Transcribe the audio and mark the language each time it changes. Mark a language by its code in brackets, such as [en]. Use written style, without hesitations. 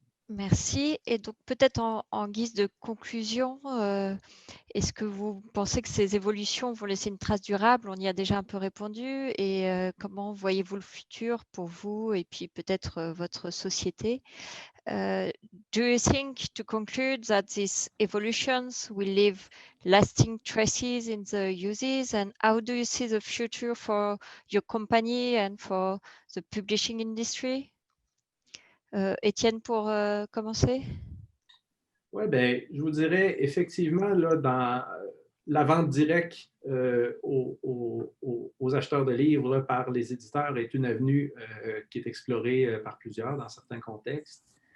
[fr] Merci. Et donc, peut-être en guise de conclusion, est-ce que vous pensez que ces évolutions vont laisser une trace durable? On y a déjà un peu répondu. Et comment voyez-vous le futur pour vous et puis peut-être votre société? [en] Do you think, to conclude, that these evolutions will leave lasting traces in the uses? And how do you see the future for your company and for the publishing industry? [fr] Étienne, pour commencer? Oui, bien, je vous dirais effectivement, là, dans la vente directe aux acheteurs de livres là, par les éditeurs est une avenue qui est explorée par plusieurs dans certains contextes.